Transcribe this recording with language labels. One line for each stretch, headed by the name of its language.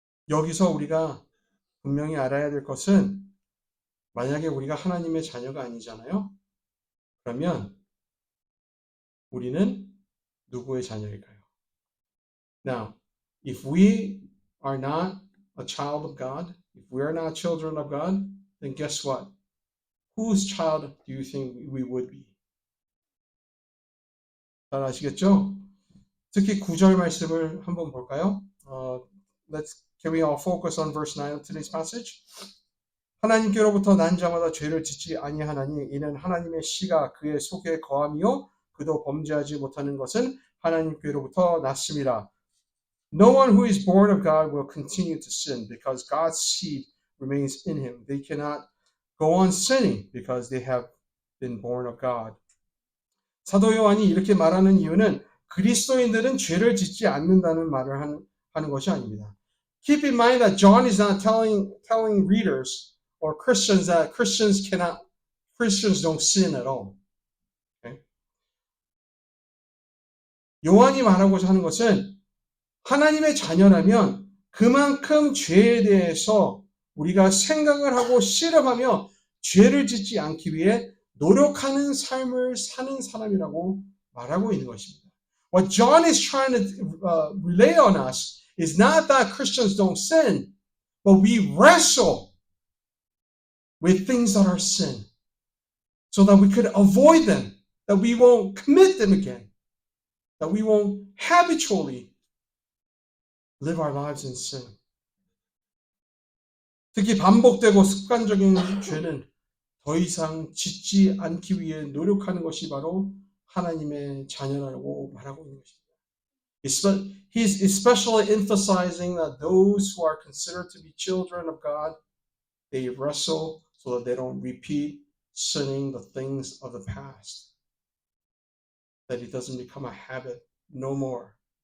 Korean: 여기서 우리가 분명히 알아야 될 것은 만약에 우리가 하나님의 자녀가 아니잖아요. 그러면 우리는 누구의 자녀일까요?
English: Now, if we are not a child of God, if we are not children of God, then guess what? Whose child do you think we would be?
Korean: 잘 아시겠죠? 특히 9절 말씀을 한번 볼까요?
English: Can we all focus on verse 9 of today's passage?
Korean: 하나님께로부터 난 자마다 죄를 짓지 아니하나니 이는 하나님의 씨가 그의 속에 거함이요 그도 범죄하지 못하는 것은 하나님께로부터 났습니다.
English: No one who is born of God will continue to sin because God's seed remains in him. They cannot go on sinning because they have been born of God.
Korean: 사도 요한이 이렇게 말하는 이유는 그리스도인들은 죄를 짓지 않는다는 말을 하는 것이 아닙니다.
English: Keep in mind that John is not telling readers or Christians that Christians don't sin at all. Okay?
Korean: 요한이 말하고자 하는 것은 하나님의 자녀라면 그만큼 죄에 대해서 우리가 생각을 하고 실험하며 죄를 짓지 않기 위해 노력하는 삶을 사는 사람이라고 말하고 있는 것입니다.
English: What John is trying to relay on us is not that Christians don't sin, but we wrestle with things that are sin so that we could avoid them, that we won't commit them again, that we won't habitually live our lives in sin.
Korean: 특히 반복되고 습관적인 죄는 더 이상 짓지 않기 위해 노력하는 것이 바로 하나님의 자녀라고 말하고 있는 것입니다.
English: He's especially emphasizing that those who are considered to be children of God, they wrestle so that they don't repeat sinning the things of the past, that it doesn't become a habit no more.